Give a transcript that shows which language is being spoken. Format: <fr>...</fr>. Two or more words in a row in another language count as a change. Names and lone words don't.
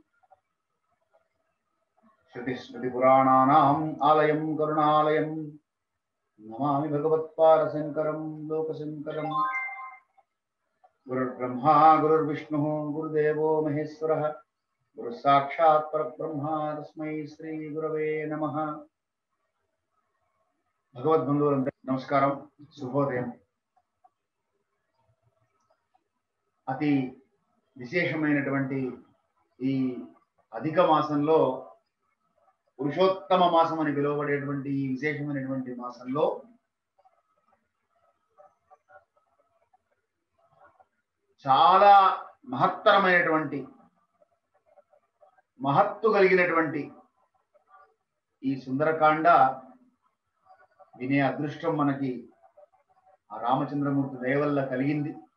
<sa>श्रुतिस्मृतिपुराणानाम् आलयं करुणालयं नमामि भगवत्पादशङ्करं लोकशङ्करम्। गुरुर्ब्रह्मा गुरुर्विष्णुः गुरुदेवो महेश्वरः गुरुः साक्षात् परब्रह्म तस्मै श्री गुरवे नमः।</sa> <te>भगवद्बन्धुवुలందరికీ నమస్కారం, శుభోదయం. అతి విశేషమైనటువంటి ఈ అధిక మాసంలో పురుషోత్తమ మాసం అని పిలువబడేటువంటి ఈ విశేషమైనటువంటి మాసంలో చాలా మహత్తరమైనటువంటి మహత్తు కలిగినటువంటి ఈ సుందరకాండ వినే అదృష్టం మనకి ఆ రామచంద్రమూర్తి దయ వల్ల కలిగింది.</te>